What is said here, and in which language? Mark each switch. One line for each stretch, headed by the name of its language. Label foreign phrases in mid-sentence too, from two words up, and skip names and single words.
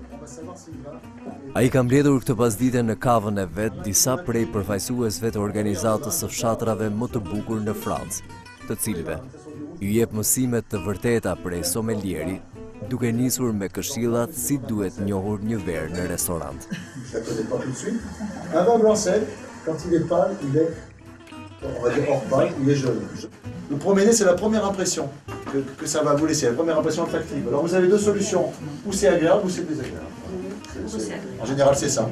Albanian: Ai ka mbledhur këtë pasdite në kavën e vet disa prej përfaqësuesve të organizatës së fshatrave më të bukur në Francë, të cilëve ju jep mësimet të vërteta prej sommelieri, duke nisur me këshillat si duhet njohur një verë në restorant.
French: Ça ne connaît pas tout de suite. Un vin blanc sec, quand il est pâle, il est, on va dire hors pâle, il est jaune. Le premier, c'est la première impression que ça va vous laisser, la première impression olfactive. Alors vous avez deux solutions, ou c'est agréable ou c'est désagréable. En général, c'est ça.